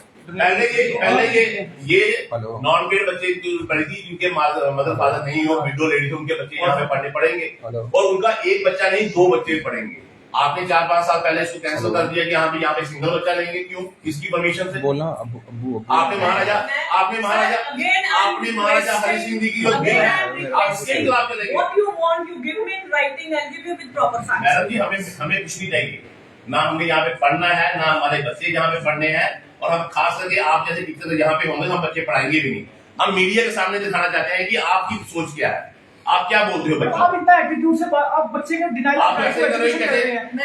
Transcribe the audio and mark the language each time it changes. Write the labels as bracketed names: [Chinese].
[Hindi] पहले ये non grade बच्चे जो पढ़ी थी, जिनके मदर फादर नहीं हो, विडो लेडी, उनके बच्चे यहाँ पे पढ़ने पड़ेंगे, और उनका एक बच्चा नहीं 2 बच्चे पढ़ेंगे। आपने 4-5 साल पहले इसको कैंसिल कर दिया कि यहाँ पे सिंगल बच्चा लेंगे। क्यों? किसकी परमिशन से? बोलना अब्बू आपने महाराजा हरि सिंह जी की जो बिल है, आप इसके खिलाफ चलेंगे। [English] What you want, you give me in writing, I'll give you with proper facts. [Hindi] Madam जी हमें कुछ नहीं चाहिए, ना हमें यहाँ पे पढ़ना है, ना हमारे बच्चे यहाँ पे पढ़ने हैं, और हम खास करके आप जैसे टीचर यहाँ पे होंगे हम बच्चे पढ़ाएंगे भी नहीं। हम मीडिया के सामने दिखाना चाहते हैं कि आपकी सोच क्या है, आप क्या बोलते हो बच्चे? आप इतना एटीट्यूड से आप बच्चे का डिनाई आप ऐसे कर रहे हैं?